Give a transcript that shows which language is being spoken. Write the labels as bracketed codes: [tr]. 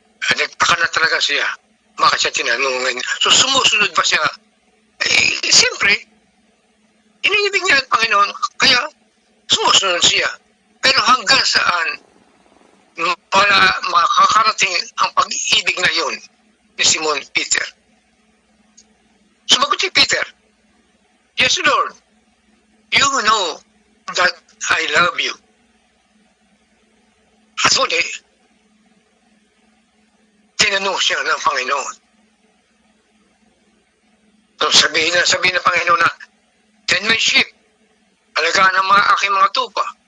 [tl] Nagtaka na talaga siya. Bakit siya tinanungan? So sumusunod pa siya. Siyempre, iniibig niya ang Panginoon, kaya sumusunod siya. Pero hanggang saan para makakarating ang pag-ibig na yun ni Simon Peter? Sumagot si Peter, [en] Yes, Lord, you know that I love you. [tl] At muli, tinanong siya ng Panginoon. So sabihin ng Panginoon na, [en] tend my sheep, [tl] alagaan ang aking mga tupa.